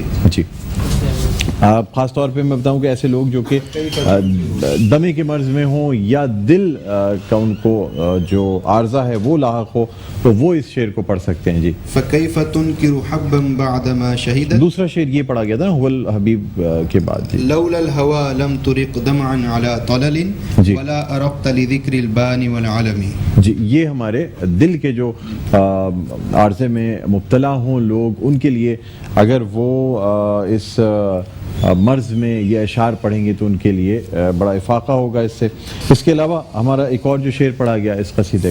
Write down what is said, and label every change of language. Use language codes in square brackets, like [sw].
[ur] جی خاص طور پہ میں بتاؤں کہ ایسے لوگ جو کہ دمے کے مرض میں ہوں یا دل کا ان کو جو عارضہ ہے وہ لاحق ہو تو وہ اس شعر کو پڑھ سکتے ہیں. جی [ar] فَكَيْفَ تُنْكِرُ حَبًّا بَعْدَمَا شَهِدَتْ. [ur] دوسرا شعر یہ پڑھا گیا تھا هو الحبیب کے بعد. جی [ar] لولا الهوى لم ترق دمعا على طلل ولا أرقت لذكر البان والعلم. [ur] جی یہ ہمارے دل کے جو عارضے میں مبتلا ہوں لوگ, ان کے لیے اگر وہ اس مرض میں یہ اشعار پڑھیں گے تو ان کے لیے بڑا افاقہ ہوگا اس سے. اس کے علاوہ ہمارا ایک اور جو شعر پڑھا گیا اس قصیدے